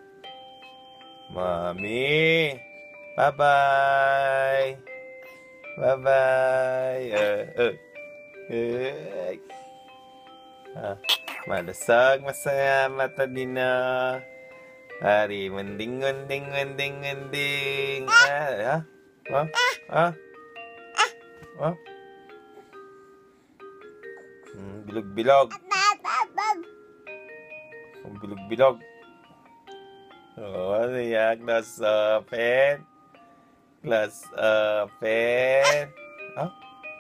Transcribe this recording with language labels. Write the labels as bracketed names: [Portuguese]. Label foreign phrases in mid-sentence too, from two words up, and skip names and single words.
[Filipino] Mami! Bye-bye! Bye-bye! Malusog, masaya, matalino. Hari, munding, munding, munding, munding. Bilog-bilog. Bilog-bilog. Ano yan? [English] Close open. Close open.